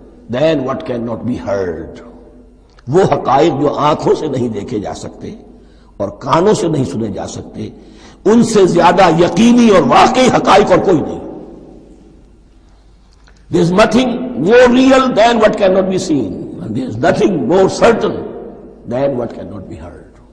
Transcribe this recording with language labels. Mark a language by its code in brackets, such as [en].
[en] than what cannot be heard. [ur] وہ حقائق جو آنکھوں سے نہیں دیکھے جا سکتے اور کانوں سے نہیں سنے جا سکتے، ان سے زیادہ یقینی اور واقعی حقائق اور کوئی نہیں. [en] There is nothing more real than what cannot be seen, and there is nothing more certain than what cannot be heard.